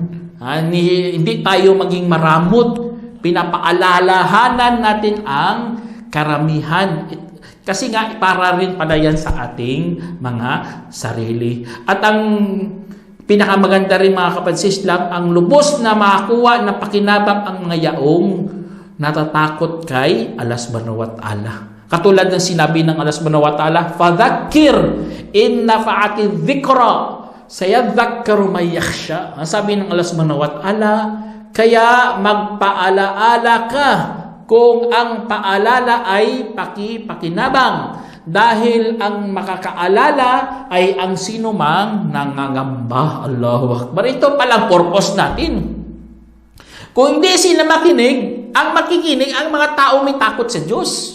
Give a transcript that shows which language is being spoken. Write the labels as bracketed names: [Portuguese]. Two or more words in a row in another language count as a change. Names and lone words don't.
[Filipino] Hindi tayo maging maramot. Pinapaalalahanan natin ang karamihan. Kasi nga, para rin pala yan sa ating mga sarili. At ang pinakamaganda rin, mga kapatid sa Islam, ang lubos na makakuha na pakinabang ang mga yaong natatakot kay Allah [Arabic] سبحانه وتعالى. [Filipino] Katulad ng sinabi ng Allah [Arabic] سبحانه وتعالى, فذكر إن نفعت الذكرى سيذكر من يخشى. [Filipino] Ang sabi ng Allah [Arabic] سبحانه وتعالى, [Filipino] kaya magpaalaala ka kung ang paalala ay pakinabang. Dahil ang makakaalala ay ang sinumang nangangamba. [Arabic] الله أكبر. [Filipino] Ito palang purpose natin. Kung hindi sila makinig, ang makikinig ang mga tao may takot sa Diyos.